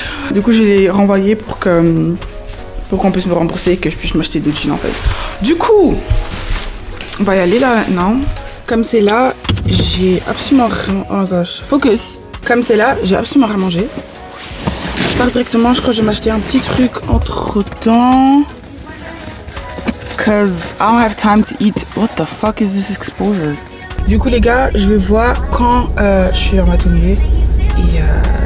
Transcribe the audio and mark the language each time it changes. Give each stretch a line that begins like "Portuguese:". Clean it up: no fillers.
French: Du coup, je les renvoyé pour qu'on puisse me rembourser et que je puisse m'acheter 2 jeans en fait. Du coup, on va y aller là maintenant. Comme c'est là, j'ai absolument rien.
English: Oh gosh, focus.
French: Comme c'est là, j'ai absolument rien mangé. Je pars directement, je crois que je vais m'acheter un petit truc entre temps.
English: Cause I don't have time to eat. What the fuck is this exposure?
French: Du coup les gars, je vais voir quand je suis en atelier. Et voilà.